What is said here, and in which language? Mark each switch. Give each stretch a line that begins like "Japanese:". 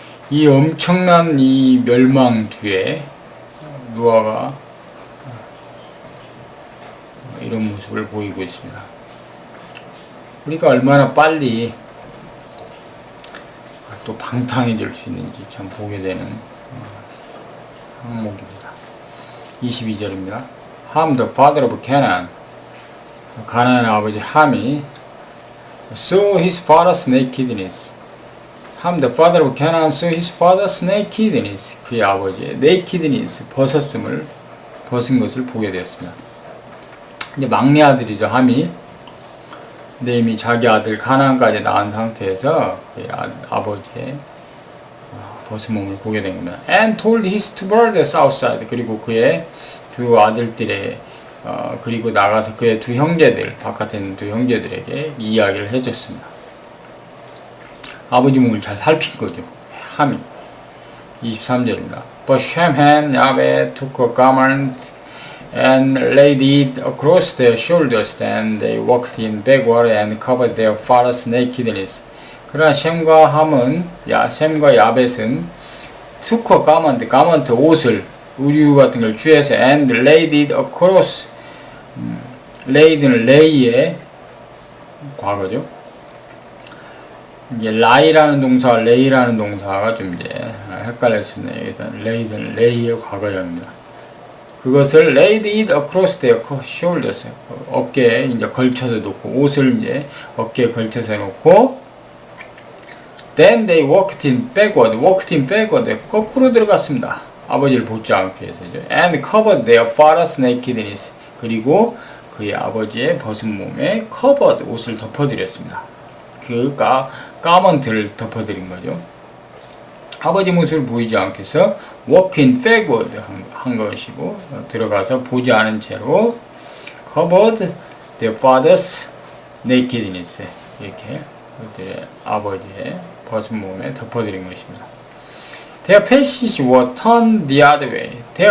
Korean: 이 엄청난 이 멸망 뒤에 노아가 이런 모습을 보이고 있습니다. 우리가 얼마나 빨리 또 방탕해질 수 있는지 참 보게 되는 항목입니다. 22절입니다.
English: Ham, the father of Canaan.
Korean: 가나안의 아버지 함이
English: saw his father's nakedness. Ham, the father of Canaan, saw his father's nakedness.
Korean: 그의 아버지의 nakedness, 벗은 것을 보게 되었습니다. 이제 막내 아들이죠, 함이. 근데 이미 자기 아들 가나안까지 낳은 상태에서 그의 아버지의 벗은 몸을 보게 된 겁니다.
English: And told his two brothers outside.
Korean: 그리고 그의 두 아들들의 그리고 나가서 그의 두 형제들, 바깥에 있는 두 형제들에게 이야기를 해줬습니다. 아버지 몸을 잘 살핀 거죠, 함이. 23절입니다.
English: But Shem and Yahweh took a garment and laid it across their shoulders. Then they walked in backward and covered their father's nakedness.
Korean: 그러나 셈과 야벳은
English: took a garment,
Korean: 옷을, 의류 같은 걸 취해서
English: and laid it across.
Korean: laid는 lay의 과거죠. 이제 lie라는 동사와 lay라는 동사가 좀 이제 헷갈릴 수 있네요. 일단 laid는 lay의 과거형입니다. 그것을
English: laid it across their shoulders.
Korean: 어깨에 이제 걸쳐서 놓고, 옷을 이제 어깨에 걸쳐서 놓고,
English: then they walked in backward.
Korean: 거꾸로 들어갔습니다. 아버지를 보지 않기 위해서죠.
English: And covered their father's nakedness.
Korean: 그리고 그의 아버지의 벗은 몸에 covered, 옷을 덮어드렸습니다. 그 가먼트를 덮어드린 거죠. 아버지 모습을 보이지 않게 해서
English: walking backward
Korean: 한 것이고, 들어가서 보지 않은 채로
English: covered their father's nakedness.
Korean: 이렇게 그들의 아버지의 벗은 몸에 덮어드린 것입니다.
English: Their faces were turned the other way.